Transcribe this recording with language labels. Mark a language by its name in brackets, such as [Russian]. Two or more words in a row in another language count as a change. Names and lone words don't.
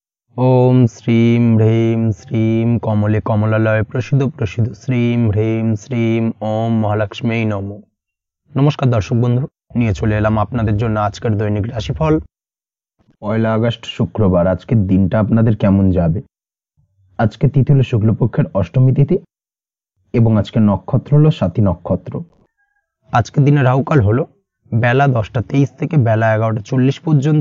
[Sanskrit] ओम श्रीं ह्रीं श्रीं कमले कमलालय प्रसिद्ध प्रसिद्ध श्रीं ह्रीं श्रीं ओम महालक्ष्मी नमो। [Bangla] নমস্কার দর্শক বন্ধু, নিয়ে চলে এলাম আপনাদের জন্য আজকের দৈনিক রাশিফল। 1 আগস্ট শুক্রবার। আজকের দিনটা আপনাদের কেমন যাবে? আজকে তিথি হলো শুক্লপক্ষের অষ্টমী তিথি এবং আজকের নক্ষত্র হলো স্বাতী নক্ষত্র। আজকের দিনে রাহুকাল হলো বেলা 10টা 23 থেকে বেলা 11টা 40 পর্যন্ত।